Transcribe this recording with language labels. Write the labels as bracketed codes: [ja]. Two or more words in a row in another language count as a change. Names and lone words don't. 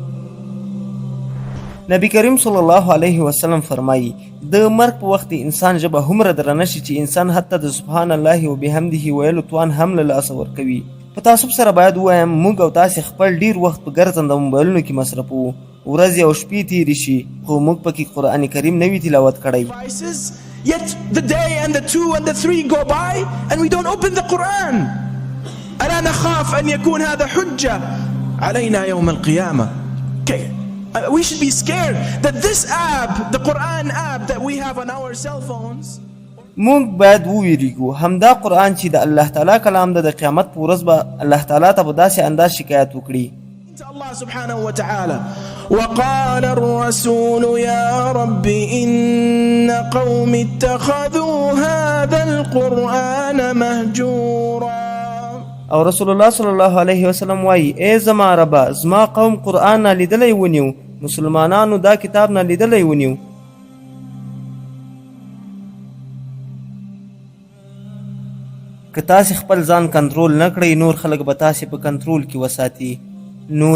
[ps] نبی کریم [ar] صلی الله علیه وسلم [ps] فرمایي د مرګ په وخت انسان ژبه هومره درنه شي چې انسان حتی د [ar] سبحان الله وبحمده [ps] ویلو توان هم له لاسه ورکوي. په تعصب سره باید ووایم موږ او تاسې خپل ډیر وخت په ګرځنده موبایلونو کې مصرفوو. ورځې او شپې تېرې شي خو موږ پکې قرآن کریم نه وي تلاوت کړی. [en] Yet the day and the 2 and the 3 go by and we don't open the Quran. [ar] ألا نخاف أن يكون هذا حجة علينا يوم القيامة. [en] We should be scared that this app, the Quran app that we have on our cell phones, [ps] موږ باید وویریږو همدا قرآن چې د الله تعالی کلام د قیامت په ورځ به الله تعالی ته په داسې انداز شکایت وکړي. [ar] الله سبحانه وتعالى وقال الرسول يا رب إن قوم اتخذوا هذا القرآن مهجورا. [ps] او [ar] رسول الله صلی الله علیه وسلم [ps] وایي ای زما ربه زما قوم قرآن نالیدلی ونیو، مسلمانانو دا کتاب نالیدلی ونیو. که تاسې خپل ځان کنټرول نه کړئ نور خلک به تاسې په کنټرول کې وساتي.